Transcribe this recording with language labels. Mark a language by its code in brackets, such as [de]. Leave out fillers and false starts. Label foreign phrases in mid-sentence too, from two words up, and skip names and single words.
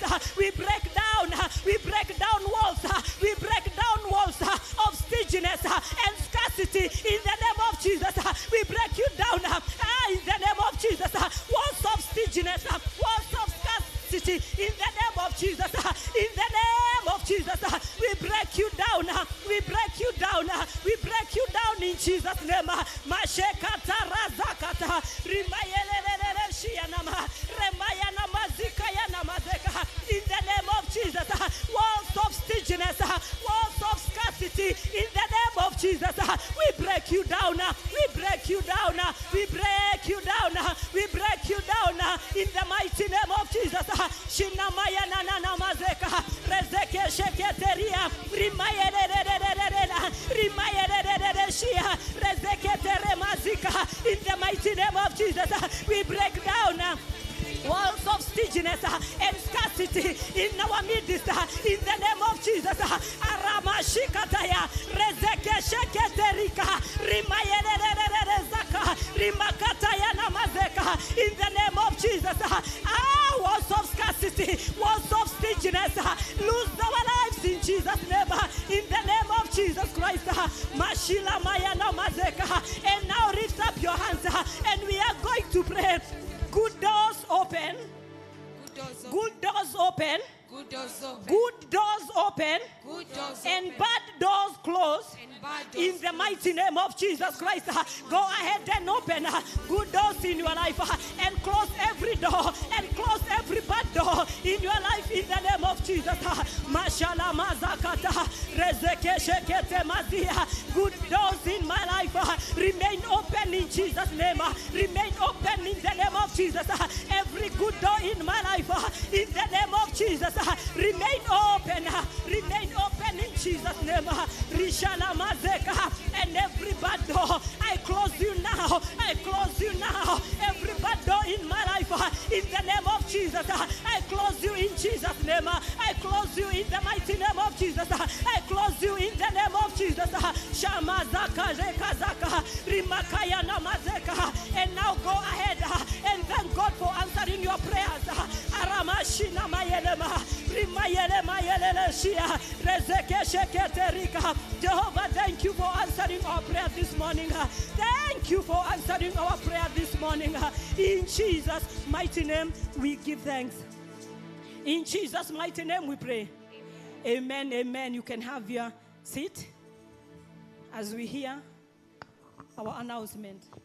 [en] We break down walls, we break down walls of stinginess and scarcity in the name of Jesus. We break you down in the name of Jesus. Walls of stinginess, walls of scarcity in the name of Jesus. In the name of Jesus, we break you down. We break you down. We break you down in Jesus' name. Mashekata razakata rimayelelele shianama remayana mazikaya namazeka. In the name of Jesus, walls of stinginess, walls of scarcity. In the name of Jesus, we break you down. We break you down. We break you down. We break you down. In the mighty name of Jesus. Shinamaya nana mazeka rezeke sheketeria rimayelelelelele rimayelelelele shia rezeke teremazika. In the mighty name of Jesus, we break down walls of stinginess and scarcity in our midst in the name of Jesus. Aramashikataya rezeke sheketerika rimayelelelelezaka rimakataya namazeka. In the name of Jesus, walls of scarcity, walls of stinginess, lose our lives in Jesus' name. In the name of Jesus Christ. Mashila maya namazeka. And now lift up your hands and we are going to pray. Good doors open. Good doors open. Good doors open. Good doors open. Good doors And open. bad doors close. And bad doors In the mighty name of Jesus Christ. Go ahead and open good doors in your life and close every door and close every bad door in your life in the name of Jesus. Mashallah mazakata rezeke shekete mazia. Good doors in my life remain open in Jesus' name. Remain open in the name of Jesus. Every good door in my life in the name of Jesus remain open. Remain open in Jesus' name. Rishala mazeka. And every bad door, I close you now. I close you now. Every bad door in my life in the name of Jesus. I close you in Jesus' name. I close you in the mighty name of Jesus. I close you in the name of Jesus. Shamazaka rekazaka rimakaya namazeka. And now go ahead and thank God for answering your prayers. Aramashina mayelema rimayelema yeleleshia rezeke sheketerika. Jehovah, thank you for answering our prayer this morning. Thank you for answering our prayer this morning. In Jesus' mighty name, we give thanks. In Jesus' mighty name, we pray. Amen, amen. You can have your seat as we hear our announcement.